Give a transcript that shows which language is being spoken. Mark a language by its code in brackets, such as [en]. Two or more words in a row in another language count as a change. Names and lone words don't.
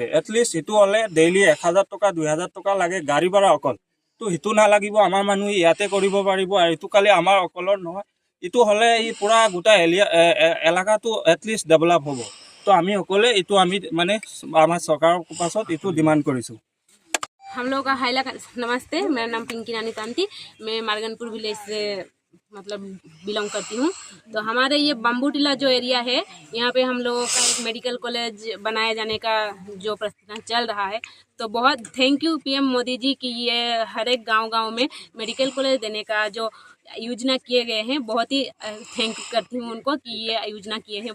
[as] এটলিষ্ট সেইটো হ'লে ডেইলি 1000 টকা 2000 টকা লাগে গাড়ী ভাড়া অকল। তো সেইটো নালাগিব, আমাৰ মানুহে ইয়াতে কৰিব পাৰিব। আৰু এইটো কালি আমাৰ অকলৰ নহয়, এইটো হ'লে এই পূৰা গোটাই এলেকাটো এটলিষ্ট ডেভেলপ হ'ব। তো আমি সকলোৱে এইটো আমি মানে আমাৰ চৰকাৰৰ পাছত এইটো ডিমাণ্ড কৰিছোঁ। [hi] हम लोग का नमस्ते, मेरा नाम पिंकी रानी तांती, मैं मार्गनपुर विलेज से मतलब बिलोंग करती हूँ। तो हमारे ये बम्बू टीला जो एरिया है, यहाँ पे हम लोगों का एक [en] medical college [hi] बनाए जाने का जो प्रस्ताव चल रहा है। तो बहुत [en] thank you [hi] पीएम मोदी जी की ये हर एक गांव में [en] medical college [hi] देने का जो योजना किए गए हैं, बहुत ही थैंक करती हूँ उनको कि ये योजना किए हैं।